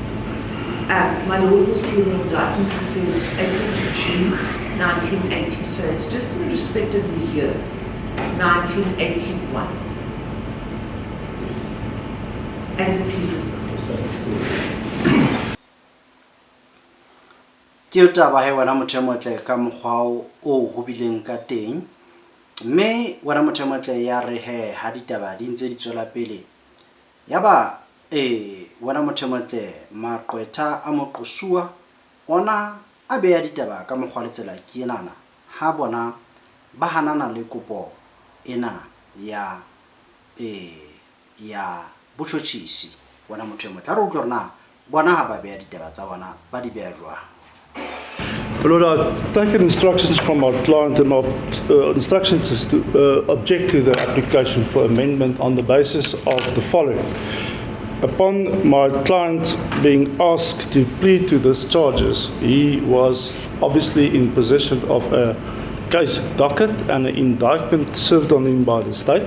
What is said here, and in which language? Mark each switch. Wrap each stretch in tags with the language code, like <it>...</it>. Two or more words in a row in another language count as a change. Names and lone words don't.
<en>My lord will see the indictment refers April to June 1980, so it's just in respect of the year 1981. As it pleases the court.</en> <st>Ke o taba he wena motho motle ka mokgwa o ho bileng ka teng, mme wena motho motle ya re he ha ditaba di ntse di tswela pele yaba wena motho motle maqwetha a moqosua ona a beya ditaba ka mokgwa le tsela ke enana ha bona ba hanana le kopo ena ya botšhotšhisi. Wena motho motle re utlwe rena bona ha ba beya ditaba tsa bona ba di beya jwang.</st> <en>Lord, I've taken instructions from our client, and our instructions is to object to the application for amendment on the basis of the following. Upon my client being asked to plead to these charges, he was obviously in possession of a case docket and an indictment served on him by the state.</en>